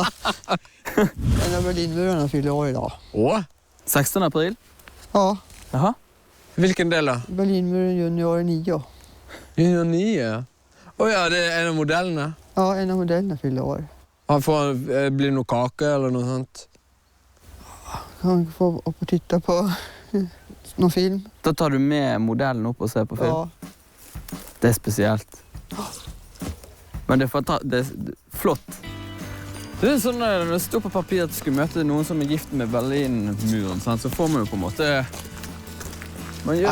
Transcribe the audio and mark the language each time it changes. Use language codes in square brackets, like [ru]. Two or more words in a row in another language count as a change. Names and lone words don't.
[sv] En av Berlinmurarna fyller år idag. Åh? 16. april? Ja, Jaha. [no] Hvilken del da? [sv] Berlinmuren junior 9. [no] Junior 9. Åja, det er en av modellene. [sv] Ja, en av modellerna fyller år. [no] Han blir det noe kake eller noe sånt? [sv] Han får upp och titta på någon film. [no] Da tar du med modellen opp og ser på film. Ja, Det er spesielt. Men det er flott. Det er sånn når det står på papir at du skulle møte noen som er gift med Berlinmuren, sant? Så får man jo på en måte... Man gjør,